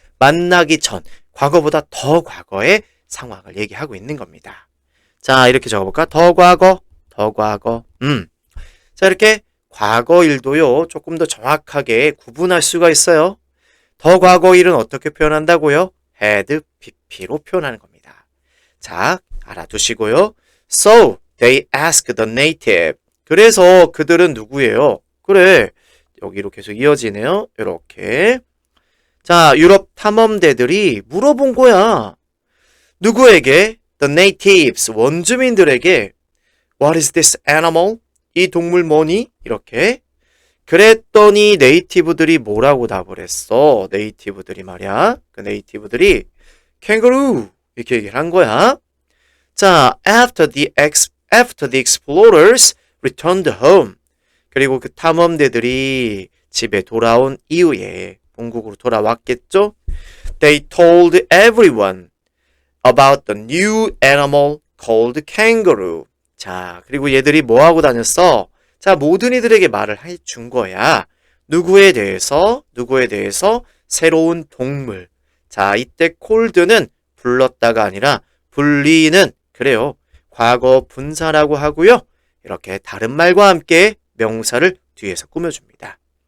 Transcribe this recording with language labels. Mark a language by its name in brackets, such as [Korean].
[Korean] 만나기 전, 과거보다 더 과거의 상황을 얘기하고 있는 겁니다. 자, 이렇게 적어볼까? 더 과거. 자, 이렇게 과거 일도요, 조금 더 정확하게 구분할 수가 있어요. 더 과거 일은 어떻게 표현한다고요? had, pp로 표현하는 겁니다. 자, 알아두시고요. [English] So, they asked the native. [Korean] 그래서 그들은 누구예요? 그래, 여기로 계속 이어지네요. 이렇게. 자, 유럽 탐험대들이 물어본 거야. 누구에게? [English] The natives, [Korean] 원주민들에게 [English] What is this animal? [Korean] 이 동물 뭐니? 이렇게. 그랬더니 네이티브들이 뭐라고 답을 했어? 네이티브들이 말이야. 그 네이티브들이 캥거루 이렇게 얘기를 한 거야. [English] 자, after the explorers returned home. [Korean] 그리고 그 탐험대들이 집에 돌아온 이후에 본국으로 돌아왔겠죠? [English] They told everyone about the new animal called kangaroo. [Korean] 자, 그리고 얘들이 뭐 하고 다녔어? 자, 모든 이들에게 말을 해준 거야. 누구에 대해서? 새로운 동물. 자, 이때 called는 불렀다가 아니라 불리는, 그래요. 과거 분사라고 하고요. 이렇게 다른 말과 함께 명사를 뒤에서 꾸며줍니다.